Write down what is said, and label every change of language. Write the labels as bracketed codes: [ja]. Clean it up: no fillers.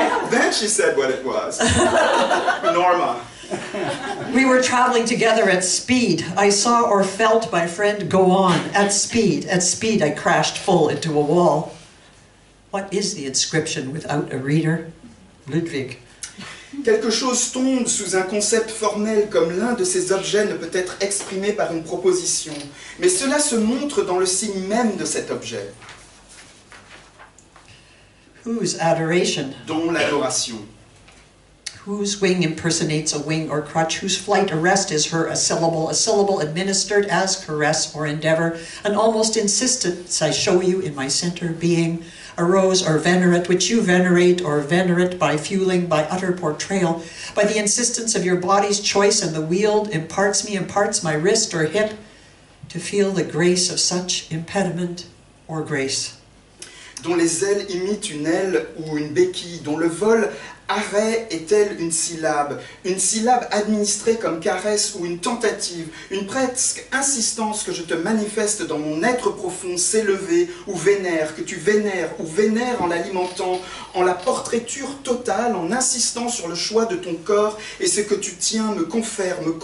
[en] Then she said what it was. Norma. We were traveling together at speed. I saw or felt my friend go on. At speed, I crashed full into a wall. What is the inscription without a reader? Ludwig. [fr] Quelque chose tombe sous un concept formel comme l'un de ces objets ne peut être exprimé par une proposition. Mais cela se montre dans le signe même de cet objet. [en] Whose adoration? [fr] Dont l'adoration. [en] Whose wing impersonates a wing or crutch, whose flight arrest is her a syllable administered as caress or endeavor, an almost insistence I show you in my center being, a rose or venerate, which you venerate or venerate by fueling, by utter portrayal, by the insistence of your body's choice, and the wield imparts my wrist or hip, to feel the grace of such impediment or grace. [fr] Dont les ailes imitent une aile ou une béquille, dont le vol arrêt est-elle une syllabe administrée comme caresse ou une tentative, une presque insistance que je te manifeste dans mon être profond s'élever ou vénère, que tu vénères ou vénères en l'alimentant, en la portraiture totale, en insistant sur le choix de ton corps et ce que tu tiens me confère